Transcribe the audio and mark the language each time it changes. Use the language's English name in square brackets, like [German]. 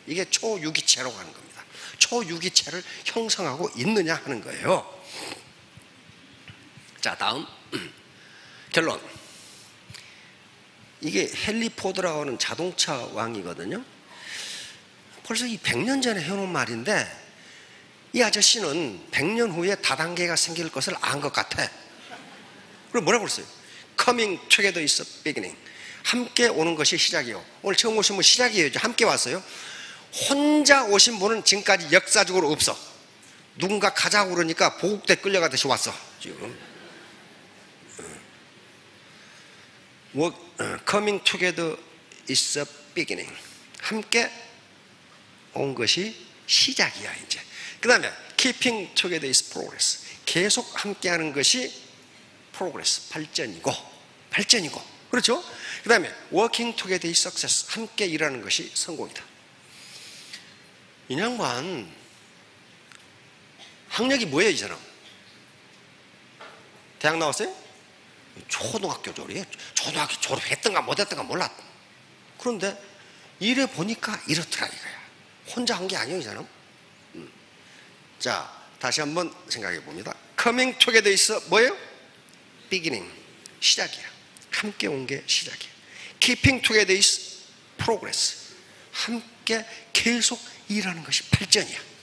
[Korean] 이게 초유기체라고 하는 겁니다. 초유기체를 형성하고 있느냐 하는 거예요. 자, 다음. 결론. 이게 헨리 포드라고 하는 자동차 왕이거든요. 벌써 이 100년 전에 해놓은 말인데, 이 아저씨는 100년 후에 다단계가 생길 것을 안 것 같아. 그럼 뭐라고 그랬어요? [English] Coming together is a beginning. [Korean] 함께 오는 것이 시작이요. 오늘 처음 오신 분 시작이에요. 함께 왔어요. 혼자 오신 분은 지금까지 역사적으로 없어. 누군가 가자고 그러니까 보국대 끌려가듯이 왔어 지금. [English] Coming together is a beginning. [Korean] 함께 온 것이 시작이야 이제. [English] 그 다음에 keeping together is progress. [Korean] 계속 함께하는 것이 progress, 발전이고. 그렇죠? [English] 그 다음에 working together is success. [Korean] 함께 일하는 것이 성공이다. 이 양반 학력이 뭐예요? 이 사람 대학 나왔어요? 초등학교 졸업이에요. 초등학교 졸업했던가 못했던가 몰라. 그런데 일해 보니까 이렇더라 이거야. 혼자 한 게 아니에요 이 사람. 자, 다시 한번 생각해 봅니다. [English] Coming together is 뭐예요? [Korean] Beginning, 시작이야. 함께 온 게 시작이야. [English] Keeping together is progress. [Korean] 함께 계속 일하는 것이 발전이야.